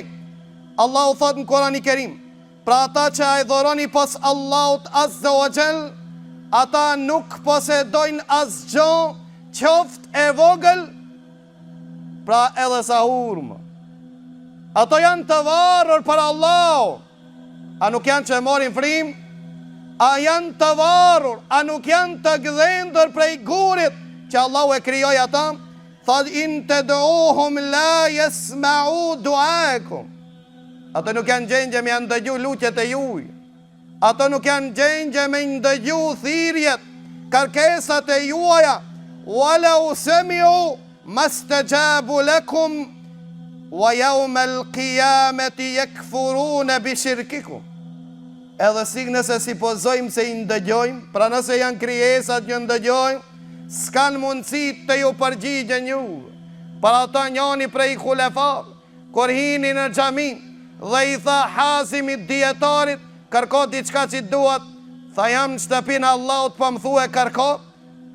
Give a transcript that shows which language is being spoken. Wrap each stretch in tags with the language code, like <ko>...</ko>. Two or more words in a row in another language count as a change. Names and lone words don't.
<sq>Allahu thot në Kur'anin e Kerim: "Pra ata që adhuroni pos Allahut</sq> <ar>عز وجل,</ar> <sq>ata nuk posedojnë asgjë, qoftë e vogël, pra edhe sa hurmë. Ato janë të varur për Allahu. A nuk janë që morin frim? A janë të varur? A nuk janë të gdhendur prej gurit që Allahu e krijoi ata? Thot:</sq> <ar>"إن تدعوهم لا يسمعوا دعاءكم."</ar> <sq>Ato nuk janë gjendje me ndëgju lutjet e juj. Ato nuk janë gjendje me ndëgju thirrjet, kërkesat e juaja.</sq> <ar>"ولو سمعوا ما استجابوا لكم ويوم القيامة يكفرون بشرككم."</ar> <sq>Edhe si nëse supozojmë se i ndëgjojmë, pra nëse janë krijesat që ndëgjojmë, s'kan mundësi të ju përgjigjen ju. Për ata njani prej khulefave, kur hini në xhami dhe i tha Hazimit dietarit, kërko diçka që duhet, tha: "Jam në shtëpinë Allahut, po më thue kërko."</sq>